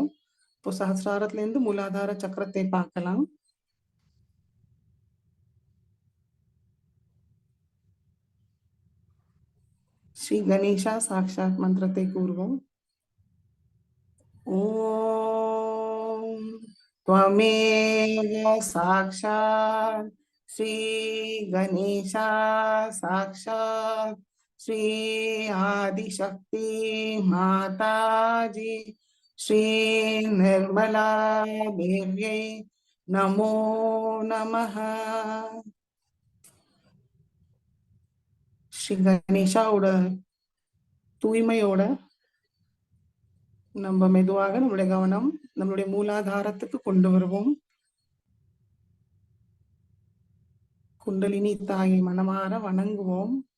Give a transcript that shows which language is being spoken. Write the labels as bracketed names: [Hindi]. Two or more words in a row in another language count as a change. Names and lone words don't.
[Tamil] இப்போ சஹஸ்ராரத்துல இருந்து மூலாதார சக்கரத்தை பார்க்கலாம். ஸ்ரீ கணேசா சாக்ஷாத் மந்திரத்தை கூறுவோம். [Sanskrit] ஓம் त्वमेव साक्षात् श्री गणेशा साक्षात् श्री आदिशक्ति माताजी श्री निर्मला देव्यै नमो नमः। [Tamil] ஸ்ரீ கணேஷாவோட தூய்மையோட நம்ம மெதுவாக நம்மளுடைய கவனம் நம்மளுடைய மூலாதாரத்துக்கு கொண்டு வருவோம். குண்டலினி தாயை மனமாற வணங்குவோம்.